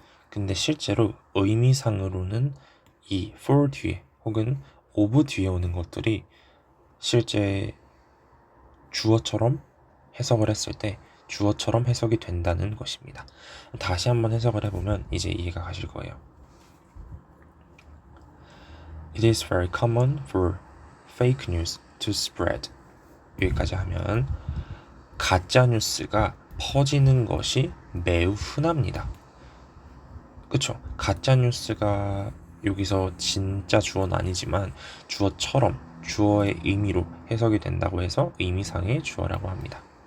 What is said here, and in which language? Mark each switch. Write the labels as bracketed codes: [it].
[ko] 근데 실제로 의미상으로는 이 for 뒤에 혹은 of 뒤에 오는 것들이 실제 주어처럼 해석을 했을 때 주어처럼 해석이 된다는 것입니다. 다시 한번 해석을 해보면 이제 이해가 가실 거예요. [en] It is very common for fake news to spread. [ko] 여기까지 하면 가짜 뉴스가 퍼지는 것이 매우 흔합니다. 그쵸? 가짜 뉴스가 여기서 진짜 주어는 아니지만 주어처럼 주어의 의미로 해석이 된다고 해서 의미상의 주어라고 합니다.